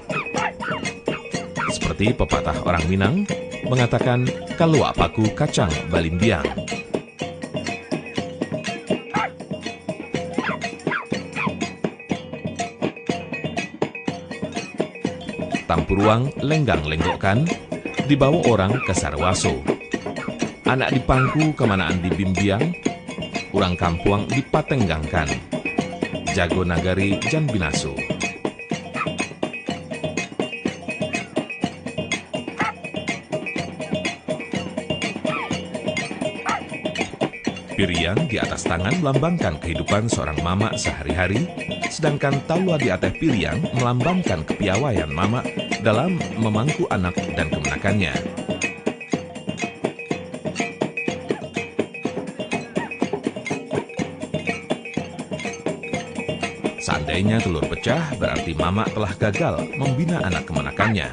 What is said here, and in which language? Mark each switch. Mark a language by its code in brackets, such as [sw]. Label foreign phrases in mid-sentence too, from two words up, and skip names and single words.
[id] Seperti pepatah orang Minang mengatakan, [min] kalau paku kacang balimbiang. Tampuruang lenggang-lenggokkan, dibawa orang ke Sarwaso. Anak dipangku kemanaan dibimbiang, urang kampuang dipatenggangkan. Jago nagari jan binaso. [id] Piriang di atas tangan melambangkan kehidupan seorang mama sehari-hari, sedangkan talua di atas piriang melambangkan kepiawaian mama dalam memangku anak dan kemenakannya. Seandainya telur pecah, berarti mama telah gagal membina anak kemenakannya.